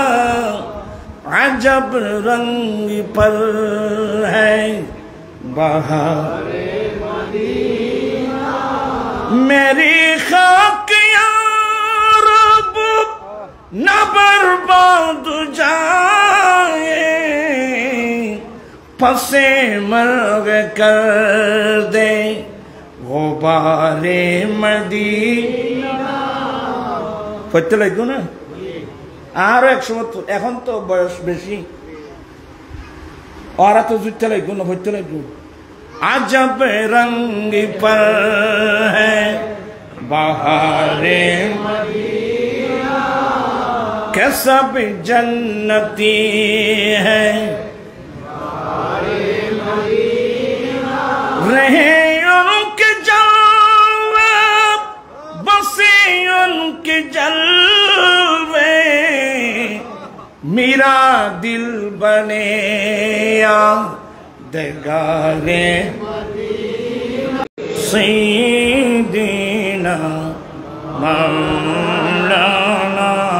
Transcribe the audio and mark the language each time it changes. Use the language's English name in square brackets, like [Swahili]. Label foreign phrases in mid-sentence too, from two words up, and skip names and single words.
[Urdu] عجب رنگ پر ہے بہار مدینہ، میری خاک یا رب نہ برباد جائے، پسِ مرغ کر دے غبار مدینہ۔ [Bangla] পড়তে লাগবে না? আরো 100 এখন তো বয়স বেশি, ওরা তো জুটতে লাগবে না, পড়তে লাগবে। [Urdu] عجب رنگ پر ہے بہار مدینہ, کہ سب جنتی ہے رہے ان کے جلوے، بسے ان کے جلوے، میرا دل بنے یادگار سیدنا مولانا